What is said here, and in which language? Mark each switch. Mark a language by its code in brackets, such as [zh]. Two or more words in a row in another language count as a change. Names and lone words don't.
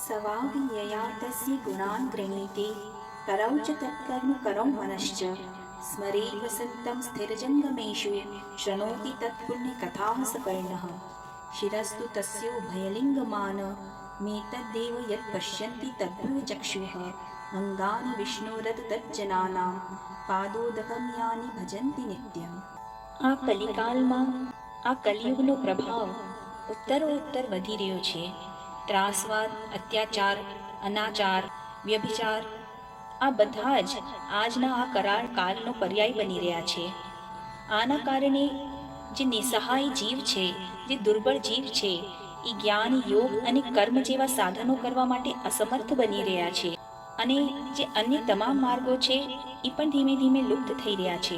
[sa] सवाङ्गीयया तस्य गुणान् गृह्णीते करौ च तत्कर्म करौ मनश्च स्मरेत् वसन्तं स्थिरजङ्गमेषु शृणोति तत्पुण्यकथाः सपर्णः शिरस्तु तस्योभयलिङ्गमान मेतद्देव यत् पश्यन्ति तद्भुवचक्षुः अङ्गानि विष्णोरथ तज्जनानां पादोदकं यानि भजन्ति नित्यम्। [gu] આ કલિકાલમાં આ કલિયુગનો પ્રભાવ ઉત્તરોત્તર વધી રહ્યો છે। ત્રાસવાદ, અત્યાચાર, અનાચાર, વ્યભિચાર આ બધા જ આજના આ કરાળ કાલનો પર્યાય બની રહ્યા છે। આના કારણે જે નિસહાય જીવ છે, જે દુર્બળ જીવ છે, એ જ્ઞાન, યોગ અને કર્મ જેવા સાધનો કરવા માટે અસમર્થ બની રહ્યા છે અને જે અન્ય તમામ માર્ગો છે એ પણ ધીમે ધીમે લુપ્ત થઈ રહ્યા છે।